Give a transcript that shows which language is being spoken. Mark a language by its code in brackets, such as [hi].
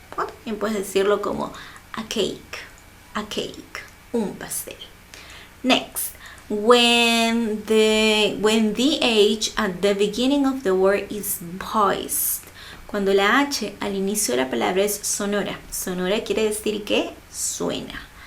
[es] O también puedes decirlo como [en] a cake, [es] un pastel. [en] Next, when the H at the beginning of the word is voiced. [es] Cuando la H al inicio de la palabra es sonora. Sonora quiere decir que suena.